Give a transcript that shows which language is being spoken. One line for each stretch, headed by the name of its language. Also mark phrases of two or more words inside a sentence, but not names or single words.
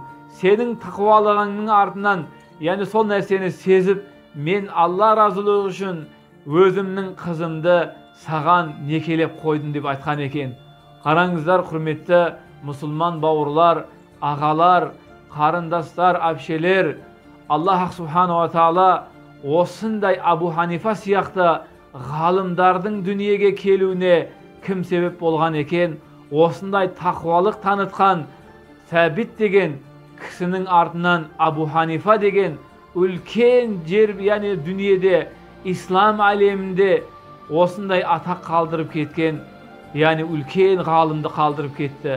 Kazakh: Сенің тақуалығыңның артынан яғни сол нәрсені сезіп, мен Алла разылығы үшін өзімнің қызымды саған некелеп қойдым деп айтқан екен. Қараңыздар, құрметті мұсылман бауырлар, ағалар, қарындастар, әпшелер,
Arabic: الله سبحانه وتعالى
Kazakh: осындай Абу Ханифа сияқты ғалымдардың дүниеге келуіне кім себеп болған екен? Осындай тақуалық танытқан Сәбит деген кісінің артынан Абу Ханифа деген үлкен жер, яғни дүниеде, ислам әлемінде осындай атақ қалдырып кеткен, яғни үлкен ғалымды қалдырып кетті.